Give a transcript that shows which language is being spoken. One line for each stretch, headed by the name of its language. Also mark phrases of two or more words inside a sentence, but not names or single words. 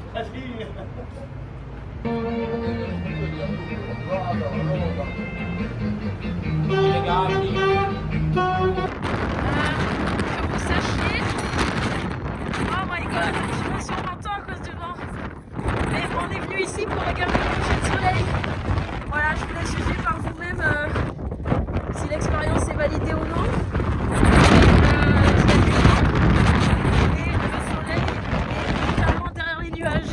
French: Legati! Que vous sachiez,
English: oh my god,
French: je me suis content à cause du vent. Mais on est venu ici pour regarder le coucher de soleil. Voilà, je vous laisse juger par vous-même si l'expérience est validée ou non. Et le soleil est clairement derrière les nuages.